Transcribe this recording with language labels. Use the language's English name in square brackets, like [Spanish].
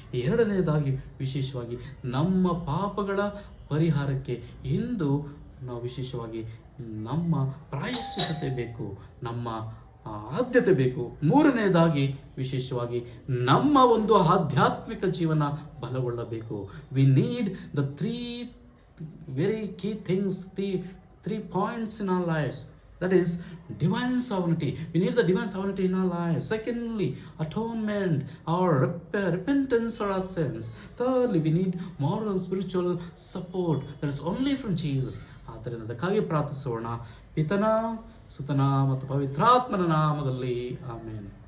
[Kannada] ಎರಡನೆಯದಾಗಿ ವಿಶೇಷವಾಗಿ ನಮ್ಮ ಪಾಪಗಳ ಪರಿಹಾರಕ್ಕೆ ಇಂದು ನಾವು ವಿಶೇಷವಾಗಿ ನಮ್ಮ ಪ್ರಾಯಶ್ಚಿತ್ತತೆ ಬೇಕು, ನಮ್ಮ ಆದ್ಯತೆ ಬೇಕು. ಮೂರನೆಯದಾಗಿ ವಿಶೇಷವಾಗಿ ನಮ್ಮ ಒಂದು ಆಧ್ಯಾತ್ಮಿಕ ಜೀವನ ಬಲಗೊಳ್ಳಬೇಕು. [English] We need the very key things, three points in our lives. That is divine sovereignty. We need the divine sovereignty in our lives. Secondly, atonement or repentance for our sins. Thirdly, we need moral and spiritual support that is only from Jesus. [Kannada] ಆದ್ದರಿಂದ ಅದಕ್ಕಾಗಿ ಪ್ರಾರ್ಥಿಸೋಣ. ಪಿತನ, ಸುತನ ಮತ್ತು ಪವಿತ್ರಾತ್ಮನ ನಾಮದಲ್ಲಿ ಆಮೇನ್.